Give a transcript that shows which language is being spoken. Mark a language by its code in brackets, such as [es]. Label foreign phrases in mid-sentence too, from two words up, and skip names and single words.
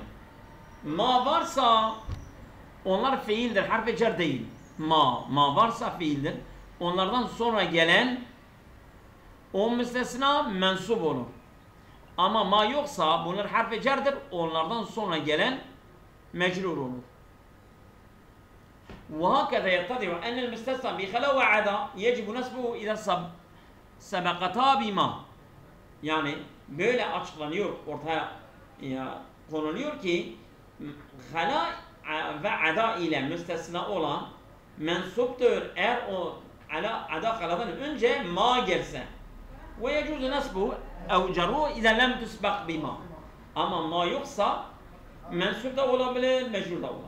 [tr] Ma varsa onlar fiildir, harf-i cer değil. Ma varsa fiildir. Onlardan sonra gelen o müstesna mensup olur. Ama ma yoksa bunlar harf-i cerdir. Onlardan sonra gelen mecrur olur. [ar] وهكذا يتضح أن المستثنى بخلا وعدا يجب نسبه إذا سبقتا بما yani [tr] böyle açıklanıyor, ortaya konuluyor ki hala ve ada ile müstesna olan mensuptur eğer o ada haladan önce ma gelse ve [ar] يجوز نصبه أو جره إذا لم تسبق بما [tr] ama ma yoksa mensup da olabilir, mecrur da olabilir.